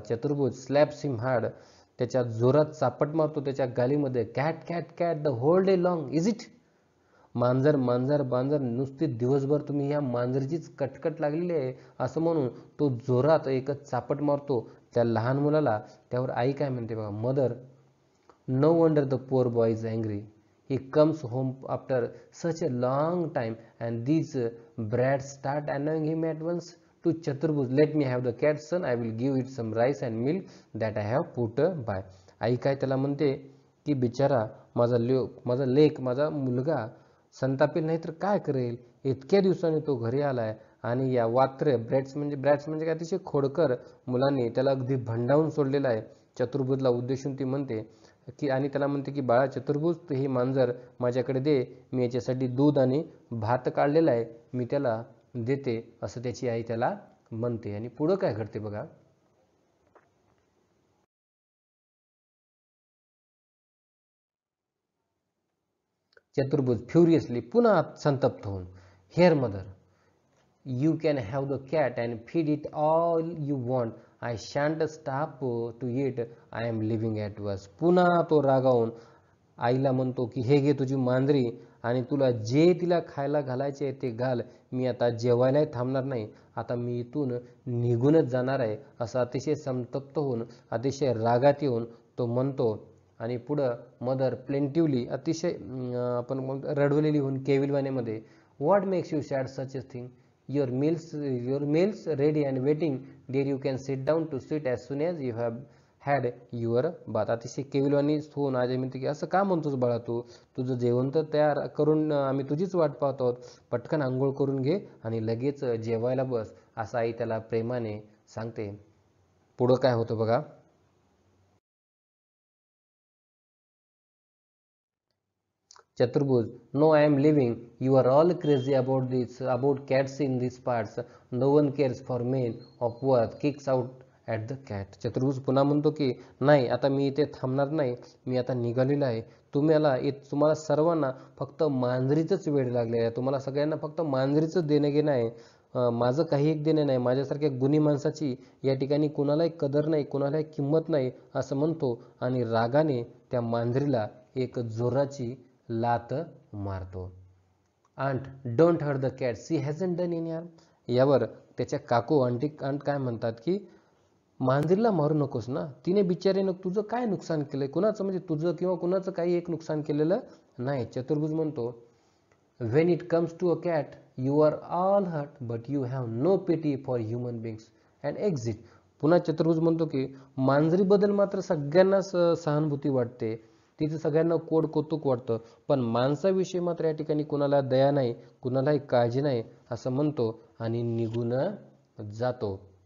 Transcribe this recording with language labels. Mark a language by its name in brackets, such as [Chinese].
[Marathi] चतुर्भुज [English] slaps him hard, [Marathi] त्याच्या जोरात चापट मारतो त्याच्या गालीमध्ये. [English] Cat cat cat the whole day long is it. [Marathi] मांजर मांजर मांजर, नुसती दिवसभर तुम्ही ह्या मांजरीचीच कटकट लागलेली आहे असं म्हणून तो जोरात एकच चापट मारतो त्या लहान मुलाला. त्यावर आई काय म्हणते बघा. [English] Mother, no wonder the poor boy is angry. He comes home after such a long time and these brats start annoying him at once. To Chaturbhuj, let me have the cat, son. I will give it some rice and milk that I have put by. [Marathi] आई काय त्याला म्हणते की बिचारा माझा लेक माझा मुलगा संतापेल नाही तर काय करेल. इतक्या दिवसांनी तो घरी आलाय आणि या ब्रॅट्स म्हणजे काय, अतिशय खोडकर मुलांनी त्याला अगदी भंडावून सोडलेला आहे. चतुर्भुजला उद्देशून ती म्हणते की, आणि त्याला म्हणते की बाळा चतुर्भुज, तू ही मांजर माझ्याकडे दे. मी याच्यासाठी दूध आणि भात काढलेला आहे, मी त्याला देते असं त्याची आई त्याला म्हणते. आणि पुढं काय घडते बघा. [English] Chaturbhuj furiously, [Marathi] पुन्हा संतप्त होऊन, [English] Here mother, you can have the cat and feed it all you want. I shan't stop to eat. I am living at once. [Marathi] पुन्हा तो रागावून आईला म्हणतो की हे घे तुझी मांजरी आणि तुला जे तिला खायला घालायचे ते घाल. मी आता जेवायलाही थांबणार नाही. आता मी इथून निघूनच जाणार आहे असं अतिशय संतप्त होऊन अतिशय रागात येऊन तो म्हणतो. [English] आणि पुढं mother plaintively, [Marathi] अतिशय आपण रडवलेली होऊन केविलवाणीमध्ये, [English] What makes you sad such a thing. your meals ready and waiting, dear. You can sit down to sit as soon as you have had your bath. [Marathi] अतिशय केविलवाणी होऊन आज म्हणते की असं का म्हणतोस बाळा, तुझं जेवण तर तयार करून आम्ही तुझीच वाट पाहतो आहोत. पटकन आंघोळ करून घे आणि लगेच जेवायला बस असं आई त्याला प्रेमाने सांगते. पुढं काय होतं बघा. [English] Chaturbhuj, no, I am leaving. You are all crazy about cats in these parts. No one cares for men of worth. Kicks out at the cat. [Marathi] चतुर्भुज पुन्हा म्हणतो की नाही, आता मी इथे थांबणार नाही. मी आता निघालेलो आहे. तुम्हाला सर्वांना फक्त मांजरीचंच वेड लागले आहे. तुम्हाला सगळ्यांना फक्त मांजरीचं देणं घेणं आहे. माझं काही एक देणं नाही. माझ्यासारख्या गुणी माणसाची या ठिकाणी कुणालाही कदर नाही, कुणालाही किंमत नाही असं म्हणतो आणि रागाने त्या मांजरीला एक जोराची लात मारतो. [English] Aunt, don't hurt the cat, she hasn't done in यार. [Marathi] यावर त्याच्या आंट काय म्हणतात की मांजरीला मारू नकोस ना, तिने बिचारीनं तुझं काय नुकसान केलंय. कुणाचं म्हणजे तुझं किंवा कुणाचं काही एक नुकसान केलेलं नाही. [English] Chaturbhuj [Marathi] म्हणतो, [English] when it comes to a cat you are all hurt but you have no pity for human beings and exit. [Marathi] पुन्हा चतुर्भुज म्हणतो की मांजरीबद्दल मात्र सगळ्यांनाच सहानुभूती वाटते, तिचं सगळ्यांना कौतुक वाटतं, पण माणसाविषयी मात्र या ठिकाणी कुणाला दया नाही, कुणालाही काळजी नाही असं म्हणतो आणि निघून जातो.